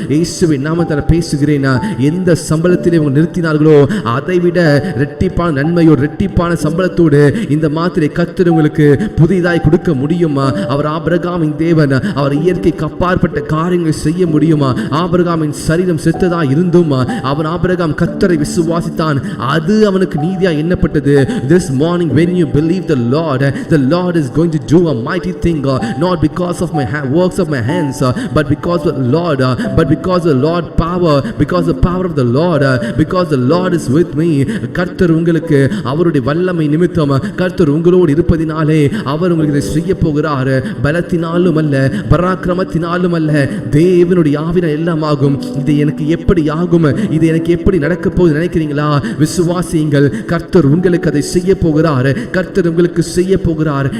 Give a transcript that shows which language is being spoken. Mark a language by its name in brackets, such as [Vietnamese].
[Tamil] இயேசுவின் நாமத்தால் பேசுகிறேன். எந்த சம்பளத்திலே அவங்க நிறுத்தினார்களோ அதை விட இரட்டிப்பான நன்மையோ இரட்டிப்பான சம்பளத்தோடு இந்த மாத்திரை கர்த்தர் உங்களுக்கு புதிதாய் கொடுக்க முடியுமா? அவர் ஆபிரகாமின் தேவன், அவர் இயற்கைக்கு அப்பாற்பட்ட காரியங்களை செய்ய முடியுமா? ஆபிரகாமின் சரீரம் செத்ததா இருந்தும் அவன் ஆபிரகாம் கர்த்தரை விசுவாசித்தான், அது அவனுக்கு நீதியா எண்ணப்பட்டது. [English] This morning when you believe the Lord is going to do a mighty thing, not because of my works of my hands, but because of the Lord power, because the power of the Lord, because the Lord is with me. [Tamil] கர்த்தர் உங்களுக்கு அவருடைய வல்லமை நிமித்தம் கர்த்தர் உங்களோடு இருப்பதினாலே அவர் உங்களுக்கு இதை செய்ய போகிறார். பலத்தினாலும் அல்ல, பராக்கிரமத்தினாலும் அல்ல, தேவனுடைய ஆவியினால் எல்லாம் ஆகும். இது எனக்கு எப்படி ஆகும், இது எனக்கு எப்படி நடக்க போகுது நினைக்கிறீங்களா? விசுவாசியுங்கள், கர்த்தர் உங்களுக்கு அதை செய்ய போகிறார். கர்த்தர் உங்களுக்கு செய்ய போகிறார்.